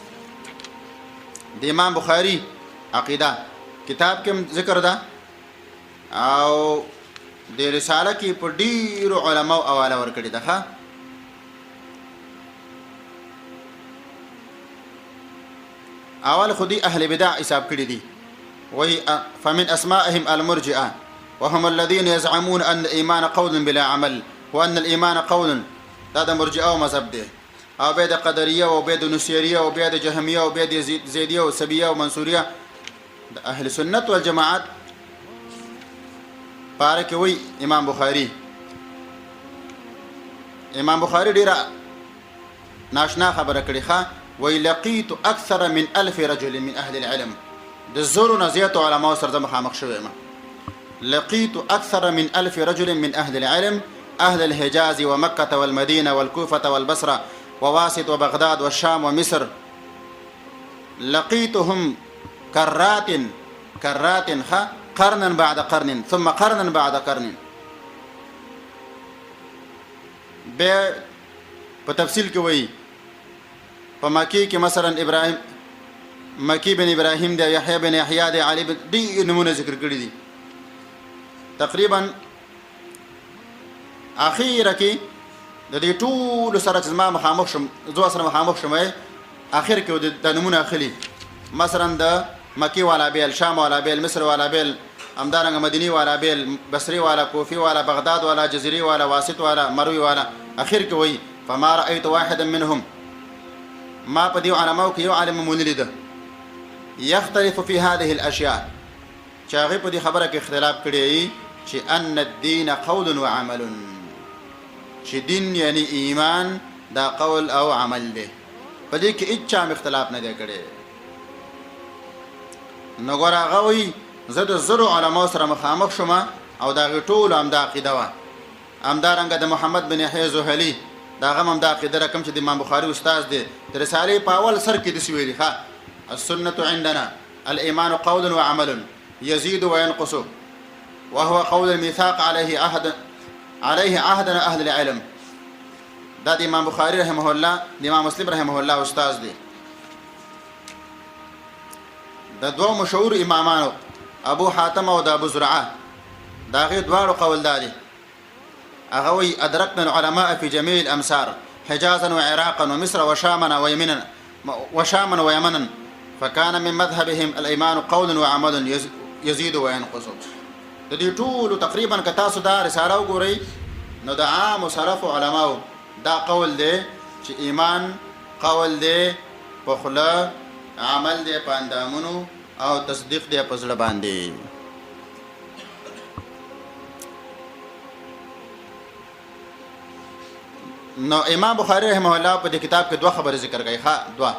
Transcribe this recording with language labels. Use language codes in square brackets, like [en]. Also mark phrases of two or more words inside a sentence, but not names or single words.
[ps] د امام بخاری عقیده کتاب کې ذکر ده او د رساله کې په ډیرو علماو حواله ورکړي ده. ښه اول خودي اهل بدع حساب کړی دي [ar] وهي فمن اسمائهم المرجئه وهم الذين يزعمون ان الايمان قول بلا عمل وان الايمان قول. [ps] دا د مرجئه او مذهب دی او به د قدریه او به د نصیریه او به د جهمیه او به د زیدیه او سبیه او منصوریه. د [ar] اهل سنت والجماعت [ps] پاره کې وی امام بخاری ډیره ناشنا خبره کړې ښه وی [ar] لقيت اكثر من 1000 رجل من اهل العلم. [ps] د زورو نزيات علماء سره مخامخ شوم. [ar] لقيت اكثر من 1000 رجل من اهل العلم اهل الحجاز ومكه والمدينه والكوفه والبصره وواسط وبغداد والشام ومصر. لقيتهم كرات قرنا بعد قرن ثم قرنا بعد قرن. [ps] به په تفصیل کې وایي په مکی کې مثلا ابراهیم مکی بن ابراهیم دی یحیی بن یحیی دی علی بن دی نمونه ذکر کړی دي. تقریبا اخیره کې د دې ټول سره چې ما مخامخ شم زو سره مخامخ شم اخر کې د نمونه اخلي مثلا د مکی والا بیل شام والا بیل مصر والا بیل امدارنګ مدینی والا بیل بصری والا کوفی والا بغداد والا جزیری والا واسط والا مروی والا. اخر کې وایي [ar] فما رايت واحدا منهم [ps] ما په دې علماء کې یو عالم مولد ده [ar] يختلف في هذه الاشياء [ps] چې هغه په دې خبره کې اختلاف کړی چې [ar] ان الدين قول وعمل [ps] چې دین یعنی ایمان دا قول او عمل دی. په دې کې هیڅ اختلاف نه دی کړی. نو ګور هغه وایي زه د زرو علماء سره مخامخ شوم او دا ټول هم د عقیده و همدارنګه د محمد بن یحیی زهلی دا غم هم د عقیده رقم چې د امام بخاری استاد دی د رساله په اول سر کې د سویلی ښه [ar] السنه عندنا الايمان قول وعمل يزيد وينقص وهو قول الميثاق عليه عهدنا اهل العلم. [ps] دا د امام بخاری [ar] رحمه الله [ps] د امام مسلم [ar] رحمه الله [ps] استاد دی. د دوه مشهور امامانو ابو حاتم او د ابو زرعه دا غي دواړو قول داري. هغه وی [ar] ادركنا العلماء في جميع الامصار حجازا وعراقا ومصر وشاما ويمنا فكان من مذهبهم الايمان قول وعمل يزيد وينقص. [ps] د دې ټول تقریبا کتا سودا رساله وګورئ نو د عام سلف علماء دا قول دی چې ایمان قول دی په خله عمل دی په اندامونو او تصدیق دی په زړه باندې. نو امام بخاری [ar] رحمه الله [ps] په دې کتاب کې دوه خبرې ذکر کړي ها دوه.